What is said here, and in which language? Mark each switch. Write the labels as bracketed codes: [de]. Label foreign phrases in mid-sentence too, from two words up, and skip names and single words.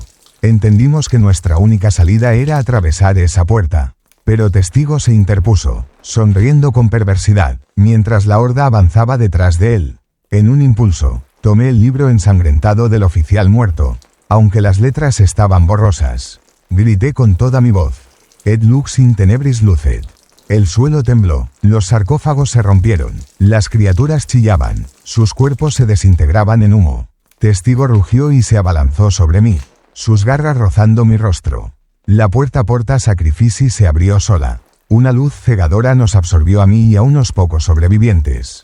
[es] Entendimos que nuestra única salida era atravesar esa puerta. Pero Testigo se interpuso, sonriendo con perversidad, mientras la horda avanzaba detrás de él. En un impulso, tomé el libro ensangrentado del oficial muerto, aunque las letras estaban borrosas. Grité con toda mi voz: [la] «Et lux in tenebris lucet». [es] El suelo tembló, los sarcófagos se rompieron, las criaturas chillaban, sus cuerpos se desintegraban en humo. Testigo rugió y se abalanzó sobre mí, sus garras rozando mi rostro. La puerta Porta Sacrifici se abrió sola. Una luz cegadora nos absorbió a mí y a unos pocos sobrevivientes.